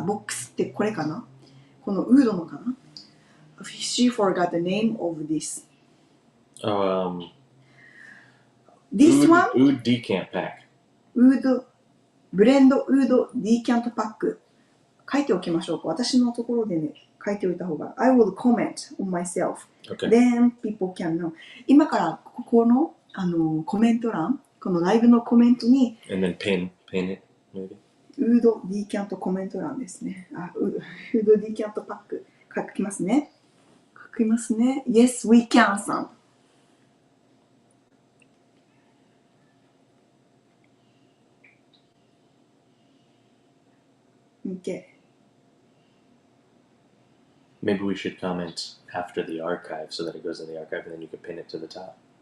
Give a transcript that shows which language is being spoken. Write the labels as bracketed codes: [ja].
[ja] ボックスってこれかな？このウードのかな？ [en] She forgot the name of this. This one? Oud decant pack. [ja] ウード、ブレンドウードディキャントパック。書いておきましょうか。私のところでね、書いておいた方が。 [en] I will comment on myself. Okay. Then people can know. [ja] 今からここのコメント欄、このライブのコメントに、 [en] And then pin it, maybe. [ja] ウードディキャントコメント欄ですね。ウードディキャントパック書きますね。 [en] Yes, we can さん。 Okay. Maybe we should comment after the archive so that it goes in the archive and then you can pin it to the top.